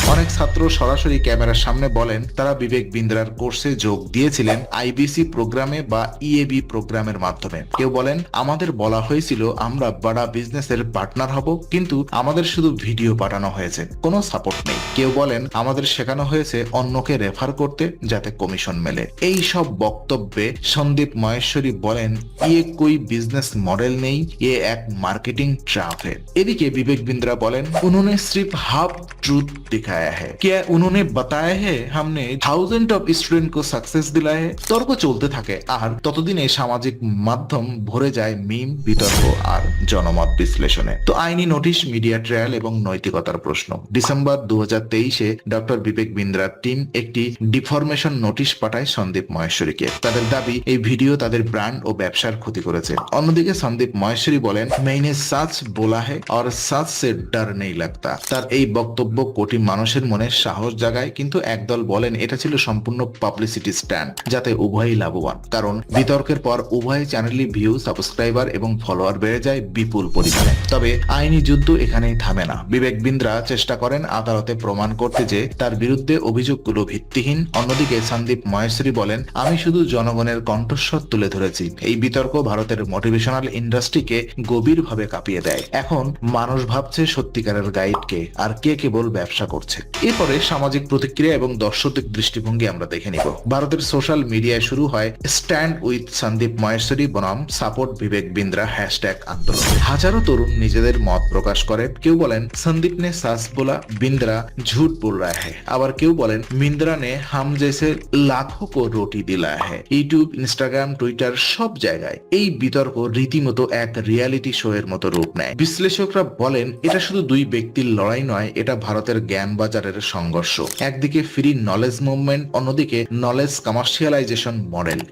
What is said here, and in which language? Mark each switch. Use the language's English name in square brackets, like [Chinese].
[Bangla] অনেক ছাত্র সরাসরি ক্যামেরার সামনে বলেন তারা বিবেক বিন্দ্রার কোর্সে যোগ দিয়েছিলেন আইবিসি প্রোগ্রামে বা ইএবি প্রোগ্রামের মাধ্যমে। কেউ বলেন, আমাদের বলা হয়েছিল আমরা বড় বিজনেসের পার্টনার হব, কিন্তু আমাদের শুধু ভিডিও পাঠানো হয়েছে, কোনো সাপোর্ট নেই। কেউ বলেন আমাদের শেখানো হয়েছে অন্যকে রেফার করতে যাতে কমিশন মেলে। এই সব বক্তব্যে সন্দীপ মাহেশ্বরী বলেন, ইয়ে [Hindi] कोई बिजनेस मॉडल नहीं, ये एक मार्केटिंग ट्रैप है। [Bangla] এদিকে বিবেক বিন্দ্রা বলেন, [Hindi] उन्होंने सिर्फ हाफ ट्रूथ दिखाया है, क्या उन्होंने बताया है हमने थाउजेंड ऑफ स्टूडेंट को सक्सेस दिलाया है। [Bangla] তর্ক চলতে থাকে, আর ততদিনে সামাজিক মাধ্যম ভরে যায় মিম, বিতর্ক আর জনমত বিশ্লেষণে। তো আইনি নোটিশ, মিডিয়া ট্রায়াল এবং নৈতিকতার প্রশ্ন। ডিসেম্বর 2023-এ ডক্টর বিবেক বিন্দ্রার টিম একটি ডিফরমেশন নোটিশ পাঠায় সন্দীপ মহেশ্বরীকে। তাদের দাবি এই ভিডিও তাদের ব্র্যান্ড ও ব্যবসার ক্ষতি করেছে। অন্যদিকে সন্দীপ মহেশ্বরী বলেন, [Hindi] मैंने सच बोला है और सच से डर नहीं लगता। [Bangla] তার এই বক্তব্য কোটি মানুষের মনে সাহস জাগায়, কিন্তু একদল বলেন এটা ছিল সম্পূর্ণ পাবলিসিটি স্ট্যান্ড, যাতে উভয়ই লাভবান। কারণ বিতর্কের পর উভয় চ্যানেলই ভিউ, সাবস্ক্রাইবার এবং ফলোয়ার বেড়ে যায় বিপুল পরিমাণে। তবে আইনি যুদ্ধ এখানেই থামে না। বিবেক বিন্দ্রা চেষ্টা করেন আদালতে প্রমাণ করতে যে তার বিরুদ্ধে অভিযোগগুলো ভিত্তিহীন। অন্যদিকে সন্দীপ মহেশ্বরী বলেন, আমি শুধু জনগণের কণ্ঠস্বর তুলে ধরেছি। এই বিতর্ক ভারতের মোটিভেশনাল ইন্ডাস্ট্রিকে গভীরভাবে কাঁপিয়ে দেয়। এখন মানুষ ভাবছে সত্যিকারের গাইডকে আর কে কেবল ব্যবসা করছে। এরপরে সামাজিক প্রতিক্রিয়া এবং দর্শকদের দৃষ্টিভঙ্গি আমরা দেখে নিব। ভারতের সোশ্যাল মিডিয়ায় শুরু হয় স্ট্যান্ড উইথ সন্দীপ মহেশ্বরী বনাম সাপোর্ট বিবেক বিন্দ্রা হ্যাশট্যাগ আন্দোলন। হাজারো তরুণ নিজেদের মত প্রকাশ করেন। কেউ বলেন [Hindi] সন্দীপ ने सास बोला, बिंद्रा झूठ बोल रहा है। [Bangla] আবার কেউ বলেন [Hindi] बिंद्रा ने हम जैसे लाखों को रोटी दिलाया है। [Bangla] ইউটিউব, ইনস্টাগ্রাম, টুইটার সব জায়গায় এই বিতর্ক রীতিমতো এক রিয়ালিটি শো এর মতো রূপ নেয়। বিশ্লেষকরা বলেন এটা শুধু দুই ব্যক্তির লড়াই নয়, এটা ভারতের জ্ঞান বাজারের সংঘর্ষ। একদিকে ফ্রি নলেজ মুভমেন্ট, অন্যদিকে নলেজ কমার্শিয়ালাইজেশন মডেল।